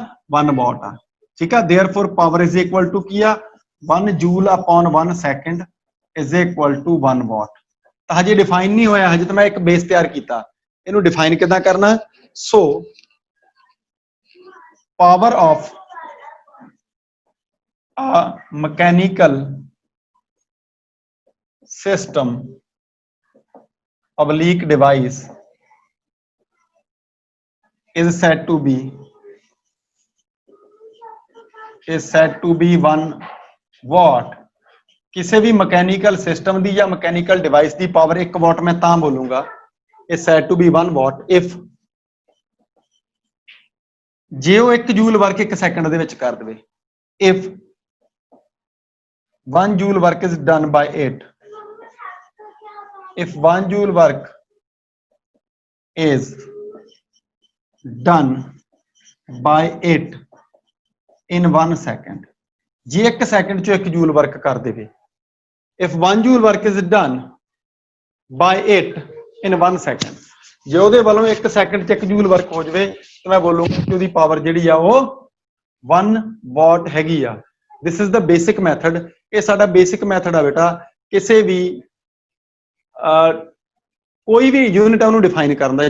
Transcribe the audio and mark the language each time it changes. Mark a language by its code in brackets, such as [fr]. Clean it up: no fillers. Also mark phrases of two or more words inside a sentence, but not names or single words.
[pa] 1 ਵਾਟ ਆ। [en] ਠੀਕ ਆ, therefore power is equal to [pa] ਕੀ ਆ? [en] 1 joule upon 1 second is equal to 1 watt. [pa] ਤਾਂ ਹਜੇ ਡਿਫਾਈਨ ਨਹੀਂ ਹੋਇਆ, ਹਜੇ ਤਾਂ ਮੈਂ ਇੱਕ ਬੇਸ ਤਿਆਰ ਕੀਤਾ। ਇਹਨੂੰ ਡਿਫਾਈਨ ਕਿੱਦਾਂ ਕਰਨਾ? [en] so power of a mechanical system oblique device is said to be 1 watt। [pa] ਕਿਸੇ ਵੀ [en] mechanical system [pa] ਦੀ ਜਾਂ [en] mechanical device [pa] ਦੀ ਪਾਵਰ 1 ਵਾਟ ਮੈਂ ਤਾਂ ਬੋਲੂੰਗਾ [en] is said to be 1 watt if [pa] ਜੇ ਉਹ 1 [en] joule work [pa] 1 ਸੈਕਿੰਡ ਦੇ ਵਿੱਚ ਕਰ ਦੇਵੇ। [en] if 1 joule work is done by 8, if 1 joule work is done by 8 in 1 second, [pa] ਜੇ 1 ਸੈਕਿੰਡ ਚ 1 [en] joule work [pa] ਕਰ ਦੇਵੇ, [en] if 1 joule work is done by 8 in 1 second, [pa] ਜੇ ਉਹਦੇ ਵੱਲੋਂ 1 ਸੈਕਿੰਡ ਚ 1 [en] joule work [pa] ਹੋ ਜਾਵੇ ਤਾਂ ਮੈਂ ਬੋਲੂੰਗਾ ਕਿ ਉਹਦੀ ਪਾਵਰ ਜਿਹੜੀ ਆ ਉਹ 1 ਵਾਟ ਹੈਗੀ ਆ। [en] this is the basic method. [pa] ਇਹ ਸਾਡਾ [en] basic method [pa] ਆ ਬੇਟਾ, ਕਿਸੇ ਵੀ ਕੋਈ ਵੀ ਯੂਨਿਟ ਆ ਉਹਨੂੰ ਡਿਫਾਈਨ ਕਰਨ ਦਾ।